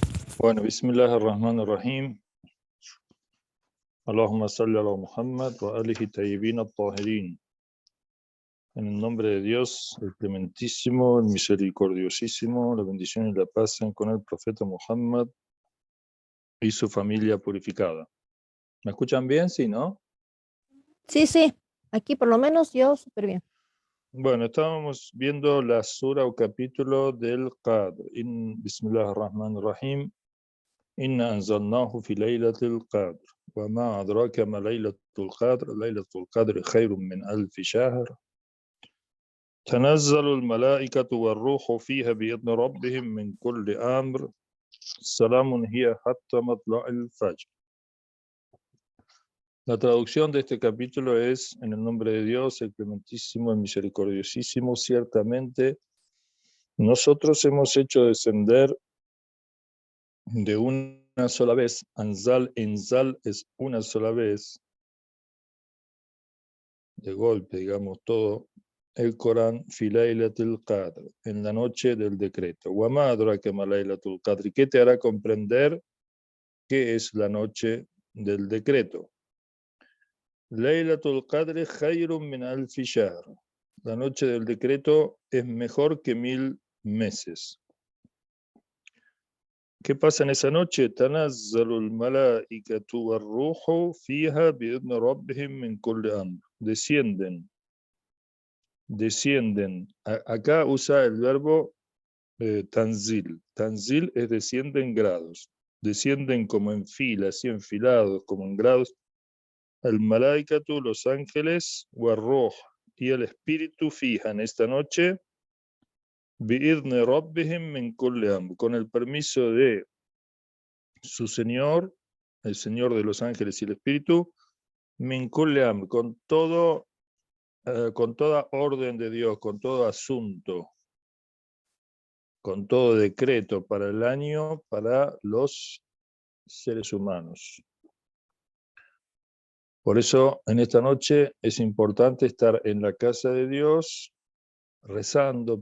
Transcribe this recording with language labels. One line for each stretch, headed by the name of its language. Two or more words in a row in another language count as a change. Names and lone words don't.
Spanish: Bueno,
Arabic: بسم الله الرحمن الرحيم. اللهم صل على محمد وآله الطيبين الطاهرين.
Spanish: En el nombre de Dios, el clementísimo, el misericordiosísimo, la bendición y la paz sean con el profeta Muhammad y su familia purificada. ¿Me escuchan bien? Sí, ¿no? Sí, aquí por lo menos yo súper bien. Bueno, estábamos viendo la sura o capítulo del Qadr.
Arabic: بسم الله الرحمن الرحيم إنا أنزلناه في ليلة القدر. وما أدراك ما ليلة القدر ليلة القدر خير من ألف شهر. تنزل الملائكة والروح فيها بإذن ربهم من كل أمر سلام هي حتى مطلع الفجر.
Spanish: La traducción de este capítulo es: en el nombre de Dios, el clementísimo, el misericordiosísimo. Ciertamente nosotros hemos hecho descender de una sola vez. Anzal, enzal es una sola vez, de golpe, digamos, todo el Corán,
Arabic: في ليلة القدر,
Spanish: en la noche del decreto.
Arabic: وما أدراك ما ليلة القدر.
Spanish: ¿Qué te hará comprender qué es la noche del decreto?
Arabic: ليلة القدر خير من ألف شهر.
Spanish: La noche del decreto es mejor que 1000 meses. ¿Qué pasa en esa noche?
Arabic: تنزل الملائكة والروح فيها بإذن ربهم من كل أمر.
Spanish: Descienden. Acá usa el verbo tanzil. Tanzil es descienden grados. Descienden como en fila, así enfilados, como en grados. El malaikatu, los ángeles, war-ruh, y el espíritu fijan esta noche
Arabic: بإذن ربهم من كل أمر,
Spanish: con el permiso de su Señor, el Señor de los ángeles y el espíritu,
Arabic: من كل أمر,
Spanish: con toda orden de Dios, con todo asunto, con todo decreto para el año, para los seres humanos. Por eso, en esta noche es importante estar en la casa de Dios, rezando,